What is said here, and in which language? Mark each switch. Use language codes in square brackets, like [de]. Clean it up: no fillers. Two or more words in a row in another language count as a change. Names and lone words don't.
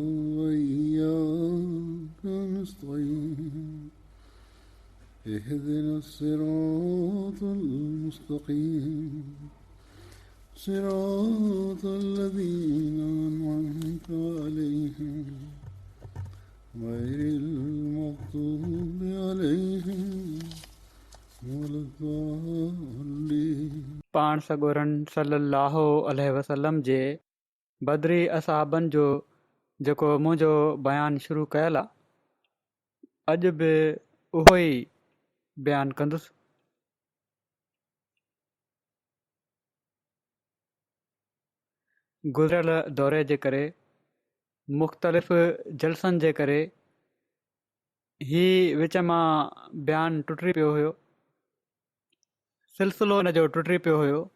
[ar] وإياك نستعين اهدنا الصراط المستقيم صراط الذين أنعمت عليهم غير المغضوب عليهم ولا الضالين. [sd] पाण सॻोरन [ar] صلى الله عليه وسلم [sd] जे बदरी असहाबनि जो जेको मुंहिंजो बयानु शुरू कयल आहे, अॼु बि उहो ई बयानु कंदुसि. गुज़िरियल दौरे जे करे, मुख़्तलिफ़ जलसनि जे करे ही विच मां बयानु टुटी पियो हुयो, सिलसिलो हिन जो टुटी पियो हुयो.